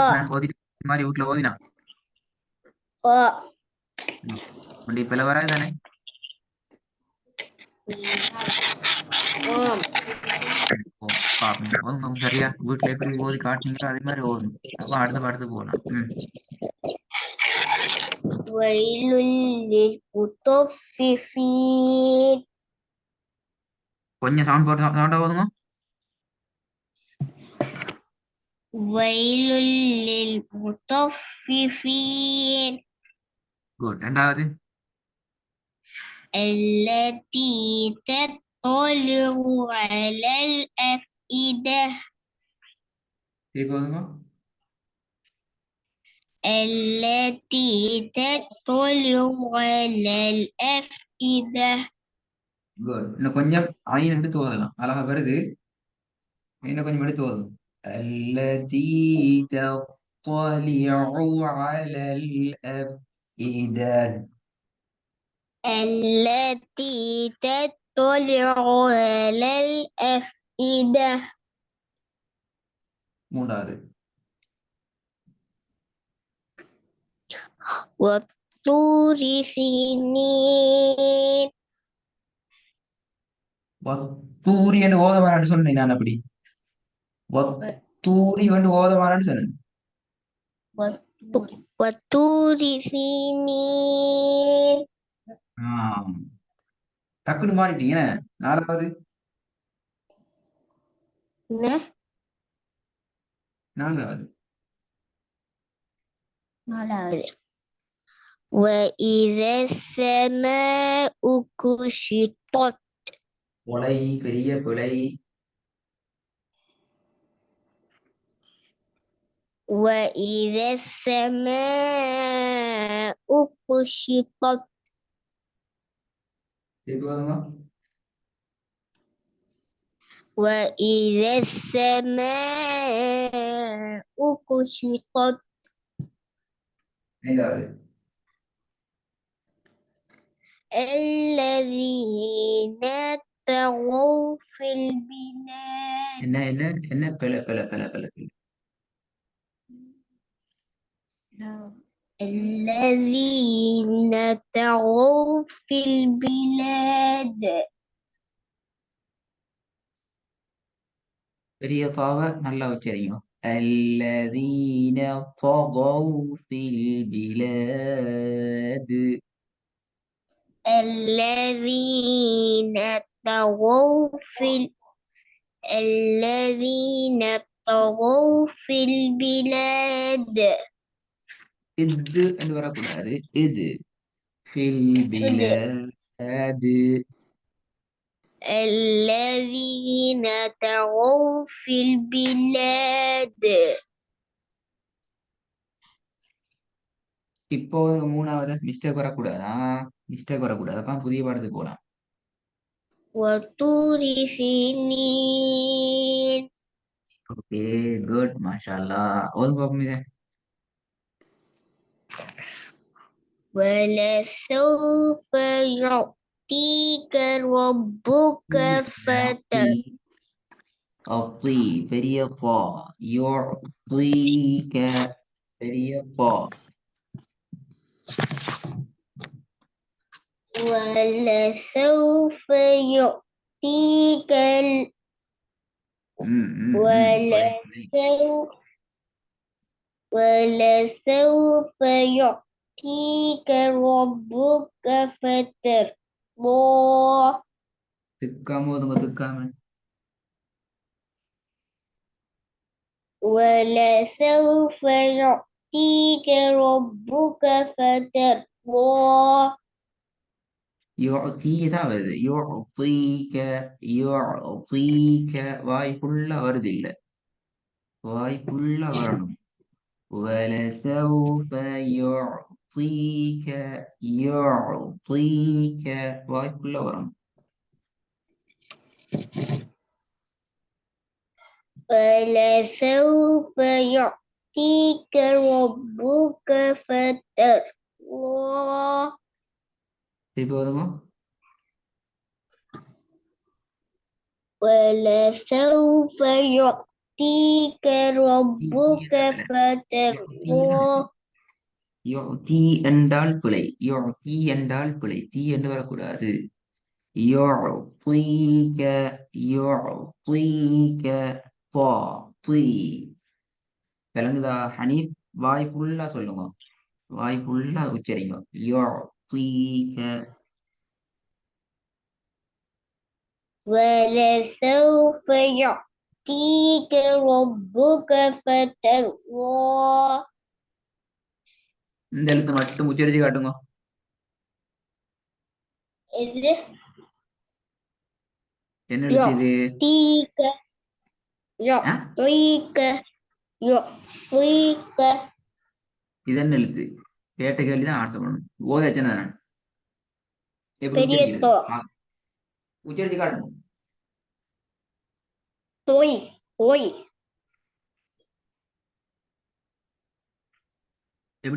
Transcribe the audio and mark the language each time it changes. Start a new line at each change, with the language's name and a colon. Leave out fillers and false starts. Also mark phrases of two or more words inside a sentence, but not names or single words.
Tamil: நேற்று நான் ஓதிட்டு இந்த மாதிரி வீட்டுல ஓதினா ஓ வண்டி இப்ப வராது தானே ஓம் ஓ பாப்போம் ஓதுங்க சரியா வீட்டுல எப்படி ஓதி காட்டுனீங்களோ அதே மாதிரி ஓதும் அப்ப அடுத்த பாடத்துக்கு போகலாம்
Arabic: ويل للمطففين
Tamil: கொஞ்சம் சவுண்ட் போட்டு சவுண்டா ஓதுங்க
Arabic: ويل للمطففين
Tamil: குட் ரெண்டாவது
Arabic: التي تطلع على الأفئدة
Tamil: திருப்பி ஓதுங்க
Arabic: التي تطلع على الأفئدة
Tamil: குட் இன்னும் கொஞ்சம் ஐன் எடுத்து ஓதலாம் அழகா வருது இன்னும் கொஞ்சம் எடுத்து ஓதும்
Arabic: التي تطلع على الأفئدة التي تطلع على الأفئدة
Tamil: மூன்றாவது
Arabic: والطور سينين
Tamil: வத்தூரி என்று ஓத வேணாம்னு சொன்னேன் நான் அப்படி வத்தூரி வந்து ஓத வேணாம்னு சொன்னேன்
Arabic: والطور سينين
Tamil: ஆம். டக்குன்னு மாறிட்டீங்க நாலாவது நாலாவது
Arabic: وإذا السماء كشطت
Tamil: கொலை பெரிய கொலை
Arabic: وإذا السماء كشطت
Tamil: திருப்பி ஓதுங்க
Arabic: وإذا السماء كشطت
Tamil: ஐந்தாவது
Arabic: الذين طغوا في البلاد
Tamil: என்ன என்ன என்ன பிள பிள பிள பிள பிள.
Arabic: الذين طغوا في البلاد
Tamil: பெரிய பாவ நல்லா உச்சரிங்க
Arabic: الذين طغوا في البلاد الذين طغوا في الذين طغوا في البلاد
Tamil: இது என்று வரக்கூடாது இது
Arabic: في البلاد الذين طغوا في البلاد
Tamil: இப்போ மூணாவது மிஸ்டேக் வரக்கூடாதா மிஸ்டேக் வரக்கூடாது அப்ப புதிய பாடத்துக்கு போலாம்
Arabic: وطور سنين
English: okay good
Tamil: மாஷால்லா ஓது பாப்போம் இதை
Arabic: ولسوف يعطيك ربك
Tamil: أعطي பெரிய பா يعطيك பெரிய பா
Arabic: ولسوف يعطيك ولسوف يعطيك ربك فترضى
Tamil: திக்காம ஒதுங்க திக்காம
Arabic: ولسوف يعطيك ربك فترضى
Tamil: يعطيه தான் வருது
Arabic: يعطيك يعطيك
Tamil: வாய் ஃபுல்லா வருது இல்ல வாய் ஃபுல்லா வரணும்
Arabic: ولسوف يعطيك يعطيك
Tamil: வாய் ஃபுல்லா வரணும்
Arabic: ولسوف يعطيك ربك فترضى
Tamil: திருப்பி வருங்க
Arabic: ولسوف يعطيك ربك فترضى
Tamil: யுதி என்றால் பிழை. யுதி என்றால் பிழை. தீ என்று வரக்கூடாது. யுஅ்தீக யுஅ்தீக தா தீ. விளங்குதா ஹனீஃப்? வாய் ஃபுல்லா சொல்லுங்க. வாய் ஃபுல்லா உச்சரிங்க. யுஅ்தீக.
Arabic: ولسوف يعطيك ربك فترضى
Tamil: இந்த எழுத்து மட்டும் உச்சரிச்சு காட்டுங்க. இது என்ன எழுத்து இது?
Arabic: يعطيك
Tamil: ஆ?
Arabic: يعطيك يعطيك
Tamil: இது என்ன எழுத்து? கேட்ட கேள்விதான் ஆன்சர் பண்ணணும். ஓத வச்சேன் நான். எப்படி பெரிய உச்சரிக்கிறது? தோ உச்சரிச்சு காட்டுங்க. தோய் தோய் எப்படி?